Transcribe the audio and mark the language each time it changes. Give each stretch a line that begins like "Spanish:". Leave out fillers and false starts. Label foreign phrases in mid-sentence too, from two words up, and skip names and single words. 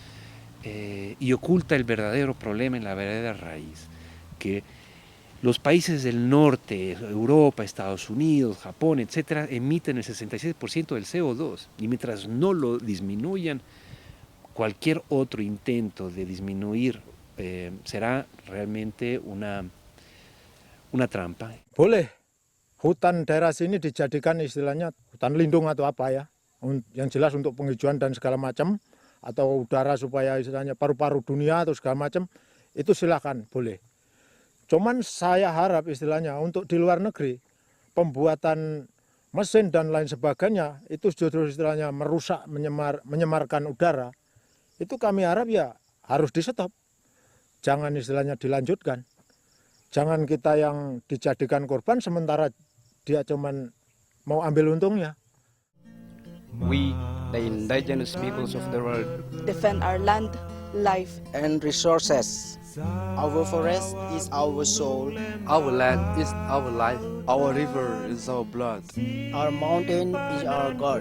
Spanish: y oculta el verdadero problema en la verdadera raíz, que los países del norte, Europa, Estados Unidos, Japón, etcétera, emiten el 66% del CO2, y mientras no lo disminuyan, cualquier otro intento de disminuir será realmente una trampa.
Indonesian: Boleh hutan daerah sini dijadikan istilahnya hutan lindung atau apa ya, yang jelas untuk penghijauan dan segala macam, atau udara supaya istilahnya paru-paru dunia atau segala macam, itu silakan boleh. Cuman saya harap istilahnya untuk di luar negeri, pembuatan mesin dan lain sebagainya, itu justru istilahnya merusak, menyemarkan udara, itu kami harap ya harus di-stop. Jangan istilahnya dilanjutkan. Jangan kita yang dijadikan korban sementara dia cuman mau ambil untungnya.
English: We, the indigenous peoples of the world, defend our land, life, and resources. Our forest is our soul. Our land is our life. Our river is our blood. Our mountain is our God.